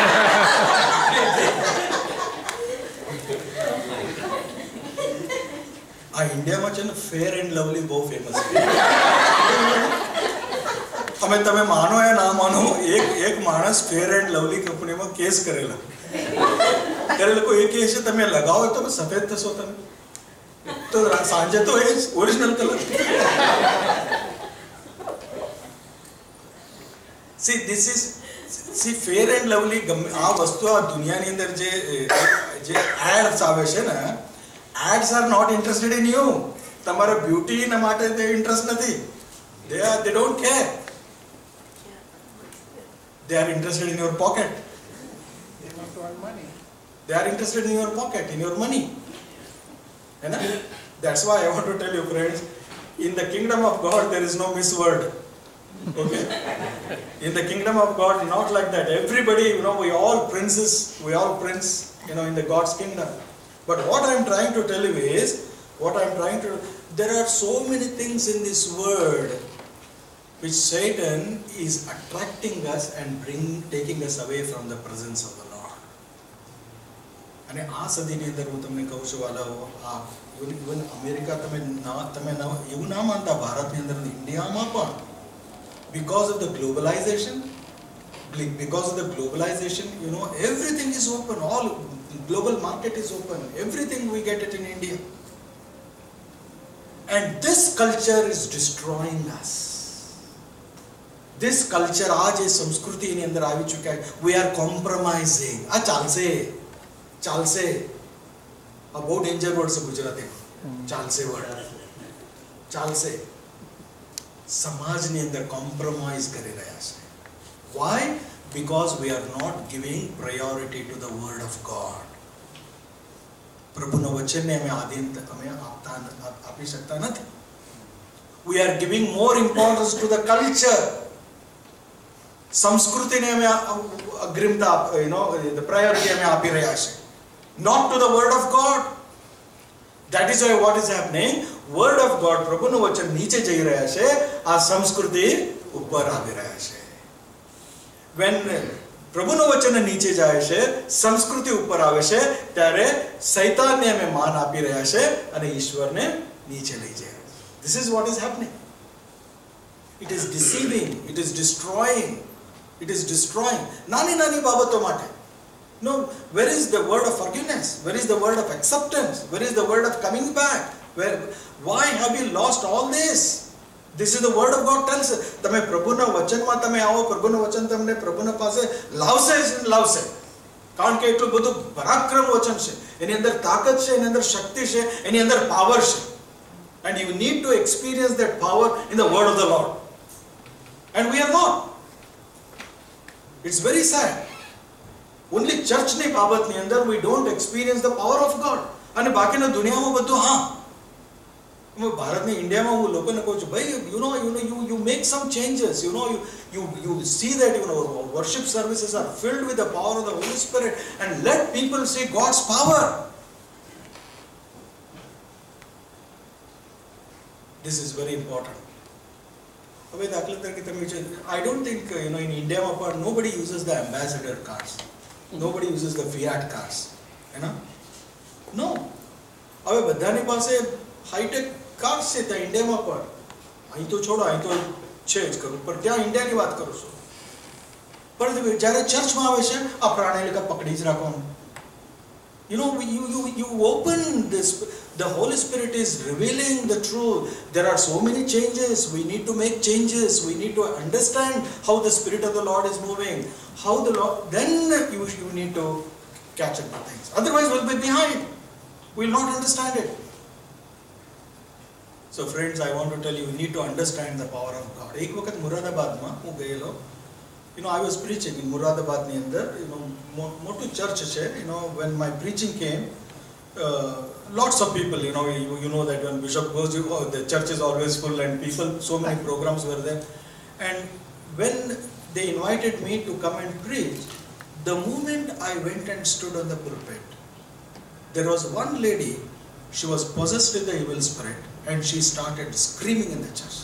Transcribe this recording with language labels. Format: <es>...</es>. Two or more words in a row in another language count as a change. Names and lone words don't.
<gu>આ ઇન્ડિયામાં છે ને ફેર એન્ડ લવલી બહુ ફેમસ છે. તમે માનો યા ના માનો, એક માણસ ફેર એન્ડ લવલી કંપનીમાં કેસ કરેલો કોઈ એ કહે છે તમે લગાવો તો સફેદ થશો તમે, તો સાંજે તો એ ઓરિજિનલ કલર.</gu> <en>See fair and lovely,</en> <gu>આ વસ્તુ આ દુનિયાની અંદર જે એડ્સ આવે છે ને,</gu> <en>ads are not interested in you.</en> <gu>તમારા બ્યુટી ના માટે તે ઇન્ટરેસ્ટ નથી.</gu> <en>they don't care. They are interested in your pocket. They are interested in your pocket, in your money. And that's why I want to tell you, friends, in the kingdom of God there is no misword. Okay? In the kingdom of God, not like that. Everybody, you know, we all prince, you know, in the God's kingdom. But what I am trying to tell you is, there are so many things in this world which Satan is attracting us and taking us away from the presence of the Lord.</en> <gu>અને આ સદીની અંદર હું તમને કહું છું વાલાઓ, આ ઇવન અમેરિકા તમે એવું ના માનતા, ભારતની અંદર ઇન્ડિયામાં પણ</gu> <en>because of the globalization, you know, everything is open, all global market is open, everything we get it in India. And this culture is destroying us. This culture,</en> <hi>आज ये संस्कृति इन्हीं अंदर आवी चुका है.</hi> <en>We are compromising.</en> <hi>आ चालसे, आ बहुत</hi> <en>danger word</en> <hi>से गुजराती.</hi> <gu>चालसे word. ચાલશે. સમાજની અંદર કોમ્પ્રોમાઇઝ કરી રહ્યા છે.</gu> <en>Why? Because we are not giving priority to the word of God.</en> <gu>પ્રભુના વચનને અમે આપી શકતા નથી.</gu> <en>We are giving more importance to the culture.</en> <gu>સંસ્કૃતિને અમે અગ્રિમતા,</gu> <en>the priority</en> <gu>અમે આપી રહ્યા છે,</gu> <en>not to the word of God. That is why what is happening? Word of God,</en> <gu>પ્રભુનું વચન નીચે જઈ રહ્યા છે, આ સંસ્કૃતિ ઉપર આવી રહ્યા છે. When પ્રભુનું વચન નીચે જાય છે, સંસ્કૃતિ ઉપર આવે છે, ત્યારે શૈતાનને અમે માન આપી રહ્યા છે અને ઈશ્વરને નીચે લઈ જાય.</gu> <en>This is what is happening. It is deceiving, it is destroying. It is destroying.</en> <gu>નાની નાની બાબતો માટે.</gu> <en>No, where is the word of forgiveness? Where is the word of acceptance? Where is the word of coming back? Why have you lost all this? This is the word of God tells us.</en> <gu>તમે પ્રભુના વચનમાં તમે આવો, પ્રભુનું વચન તમને પ્રભુના પાસે લાવશે. કારણ કે એટલું બધું પરાક્રમ વચન છે, એની અંદર તાકાત છે, એની અંદર શક્તિ છે, એની અંદર પાવર છે.</gu> <en>And you need to experience that power in the word of the Lord. And we are not. It's very sad. Only church</en> <gu>ની બાબતની અંદર</gu> <en>we don't experience the power of God.</en> <gu>અને બાકીના દુનિયામાં બધું હા. ભારતની ઇન્ડિયામાં હું લોકોને કહું છું, ભાઈ</gu> <en>you make some changes, you see that worship services are filled with the power of the Holy Spirit, and let people see God's power. This is very important.</en> <gu>હવે દાખલા તરીકે તમે</gu> <en>I don't think in</en> <gu>ઇન્ડિયામાં પણ</gu> <en>nobody uses the ambassador cars, nobody uses the Fiat cars, no.</en> <gu>હવે બધાની પાસે હાઈટેક કાર્સ છે ત્યાં ઇન્ડિયામાં પણ. અહીં તો છોડો, અહીં તો છે જ કરું, પણ ત્યાં ઇન્ડિયાની વાત કરું છું. પણ જ્યારે ચર્ચમાં આવે છે, આ પ્રાણાલિકા પકડી જ રાખવાનું.</gu> <en>You open this, the Holy Spirit is revealing the truth. There are so many changes. We need to make changes. We need to understand how the Spirit of the Lord is moving. How the Lord, then you need to catch up with things. Otherwise we'll be behind. We'll not understand it. So friends, I want to tell you, need to understand the power of God.</en> <gu>એક વખત મુરાદાબાદમાં હું ગયેલો.</gu> <en>I was preaching in Muradabad</en> <gu>ની અંદર, મોટું ચર્ચ છે.</gu> <en>When my preaching came, lots of people, you know that when Bishop goes, the church is always full and people, so many programs were there. And when they invited me to come and preach, the moment I went and stood on the pulpit, there was one lady, she was possessed with the evil spirit, and she started screaming in the church.</en>